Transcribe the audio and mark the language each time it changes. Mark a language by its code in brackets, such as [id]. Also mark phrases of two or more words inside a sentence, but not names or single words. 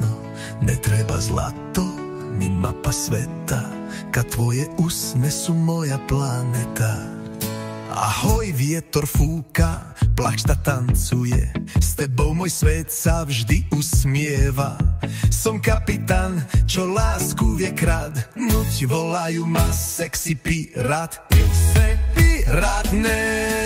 [hr] Netreba zlato, ni mapa sveta, kad tvoje usne su moja planeta. [sk] Ahoj, vietor fúka, plačta tancuje, s tebou môj svet sa vždy usmieva. Som kapitán, čo lásku vie krádnuť, volajú ma sexy pirát. Pirát, ne